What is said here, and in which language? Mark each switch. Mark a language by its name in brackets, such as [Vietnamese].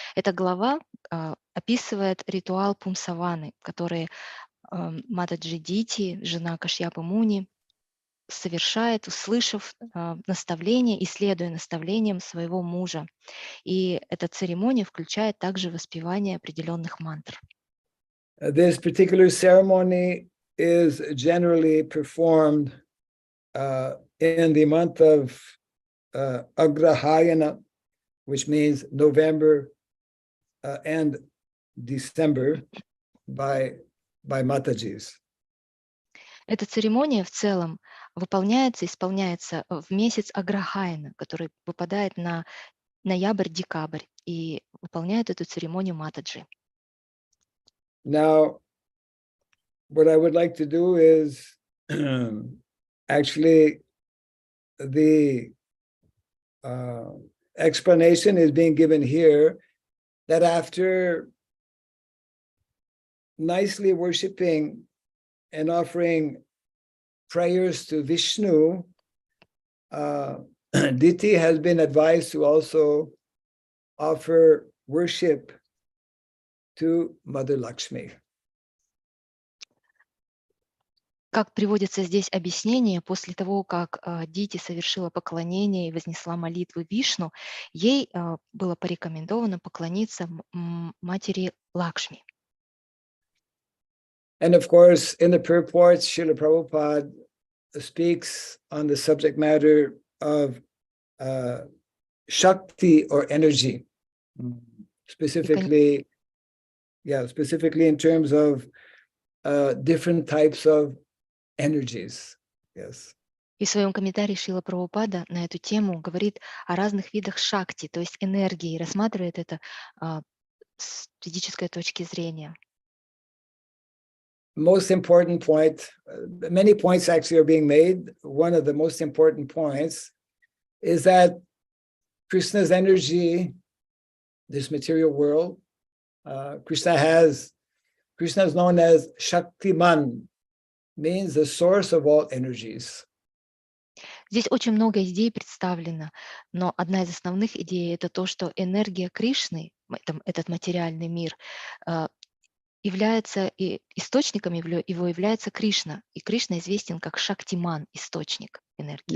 [Russian] Эта глава описывает ритуал Пумсаваны, который Матаджи Дити, жена Кашьяпы Муни, совершает, услышав наставление и следуя наставлениям своего мужа. И эта церемония включает также воспевание определенных мантр. [English] This particular ceremony is generally performed in the month of Agrahayana, which means November and December by Matajis. [Russian] Эта церемония в целом исполняется в месяц Аграхайна, который выпадает на ноябрь-декабрь, и выполняют эту церемонию Матаджи. [English] Now, what I would like to do is actually the explanation is being given here that after nicely worshiping and offering prayers to Vishnu, Diti has been advised to also offer worship to Mother Lakshmi. [Russian] Как приводится здесь объяснение, после того, как Дити совершила поклонение и вознесла молитву Вишну, ей было порекомендовано поклониться матери Лакшми. [English] And of course, in the purports, Srila Prabhupada speaks on the subject matter of Shakti or energy, specifically in terms of different types of energies. Yes. [Russian] И в своем комментарии Шрила Прабхупада на эту тему говорит о разных видах шакти, то есть энергии, рассматривает это с ведической точки зрения. [English] Most important point, many points actually are being made. One of the most important points is that Krishna's energy, this material world, Krishna is known as Shaktiman, means the source of all energies. [Russian] Здесь очень много идей представлено, но одна из основных идей — это то, что энергия Кришны, этот материальный мир, является и источником его является Кришна, и Кришна известен как Шактиман, источник энергии.